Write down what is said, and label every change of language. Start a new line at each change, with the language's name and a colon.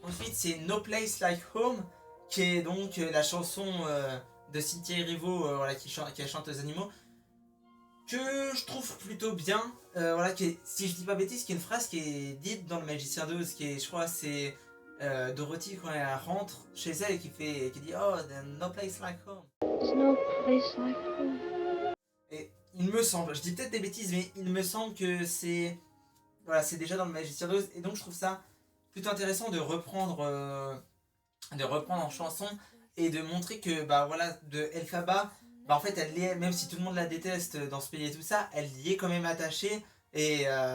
French: Ensuite, c'est No Place Like Home, qui est donc la chanson de Cynthia Erivo, voilà, qui chante aux animaux, que je trouve plutôt bien. Voilà, si je dis pas bêtise, qui est une phrase qui est dite dans le Magicien d'Oz, qui est, je crois, c'est Dorothy quand elle rentre chez elle et qui dit
English: oh, there's no place like home. There's no place like home.
French: Et il me semble, je dis peut-être des bêtises, mais il me semble que c'est voilà, c'est déjà dans le Magicien d'Oz, et donc je trouve ça plutôt intéressant de reprendre en chanson et de montrer que bah voilà, de Elphaba, bah en fait elle y est, même si tout le monde la déteste dans ce pays et tout ça, elle y est quand même attachée, et